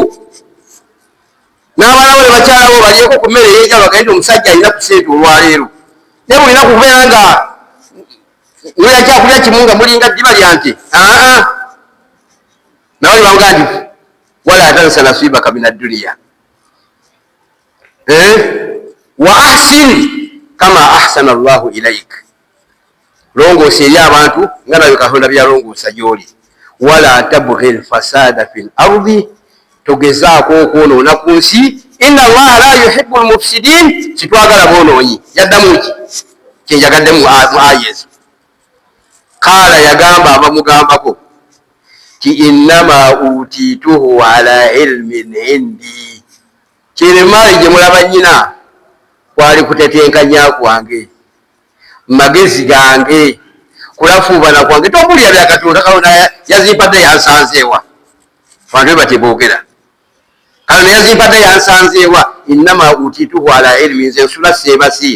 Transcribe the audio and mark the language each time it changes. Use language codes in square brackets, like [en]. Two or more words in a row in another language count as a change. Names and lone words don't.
[lg] N'abalawo ne bakyalawo balyeko ku mmere y'enjala bagende omusajja alina ku ssente olwaleero. Naye mulina kubeera nga mulya kyakulya kimu nga mulinga ddiba lya nte. Nabali bamugaa nti [ar] ولا تنس نصيبك من الدنيا وأحسن كما أحسن الله إليك, [lg] longoosa eri abantu nga nawe Katonda byalongoosa gy'oli. [ar] ولا تبغ الفساد في الأرض, [lg] togezaako okwonoona ku nsi. [ar] إن الله لا يحب المفسدين, [lg] kitwagala boonoonyi. Yaddamu ki kyenjagadde mu aya ezo. [ar] Kaala [lg] yagamba abamugambako ti [ar] إنما أوتيته على علم عندي, [lg] kiremaali gye mulaba nnyina kwali kutetenkanya kwange, magezi gange, kulafuubana kwange. Tombulira bya Katonda. Katonda yazimpadde yansanzeewa, abantu bateboogera. Katonda yazimpadde yansanzeewa. [ar] إنما أوتيته على علم, [lg] nze nsula seebasi.